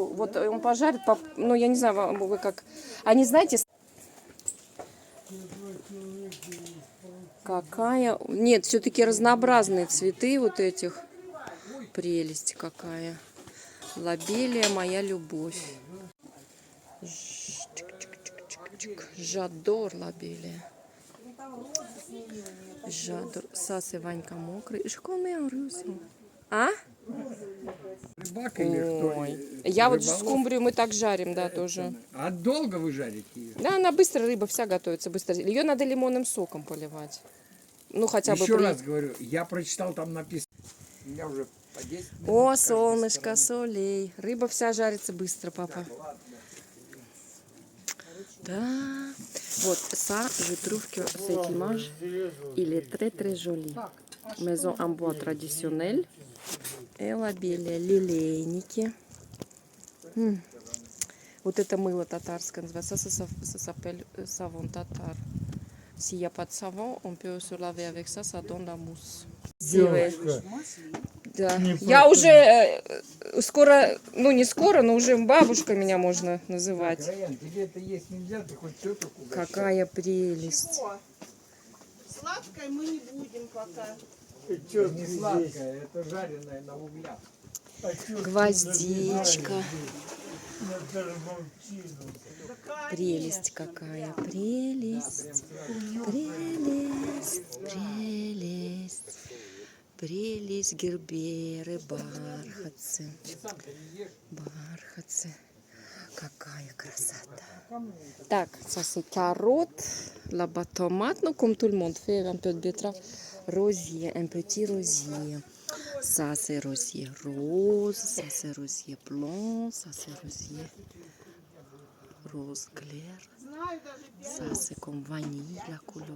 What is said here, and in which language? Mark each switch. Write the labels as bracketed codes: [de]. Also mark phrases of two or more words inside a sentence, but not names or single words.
[ru] Вот он пожарит, ну я не знаю, вы как... Они, знаете... Какая... Нет, все-таки разнообразные цветы вот этих. Прелесть какая. Лобелия моя любовь. [fr] J'adore лобелия. J'adore. Ça, c'est [ru] Ванька мокрый. [fr] Je connais en russe. [ru] А? Рыбак или кто? Ой. Я вот Рыболов? скумбрию мы так жарим, да, тоже. А долго вы жарите ее? Да, она быстро, рыба вся готовится быстро. Ее надо лимонным соком поливать. Ну, хотя бы Еще при... раз говорю, я прочитал, там написано. У меня уже по 10 минут. О, с каждой солнышко, стороны. солей. Рыба вся жарится быстро, папа. Да. Вот, [fr] ça, je trouve que cette image, il est très très joli. Maison en bois traditionnelle. Et la belle лилейники. [ru] Вот это мыло татарское называется. [fr] Ça s'appelle savon tatar. S'il n'y a pas de savon, on peut se laver avec ça, ça donne la mousse. [ru] Да. Я уже скоро, ну не скоро, но уже бабушка меня можно называть. Раян, тебе это есть нельзя, ты хоть теток угощай. Какая прелесть. Сладкое мы не будем пока. Не сладкое, это жареное на углях. Гвоздичка. Прелесть какая, прелесть, прелесть, прелесть, прелесть герберы, бархатцы, бархатцы. Какая красота. Так, [fr] ça c'est carotte, là-bas tomate, non, comme tout le monde fait un peu de betterave, rosier, un petit rosier. Ça c'est rosier rose, ça c'est rosier blanc, ça c'est rosier rose clair. Ça c'est comme vanille la couleur.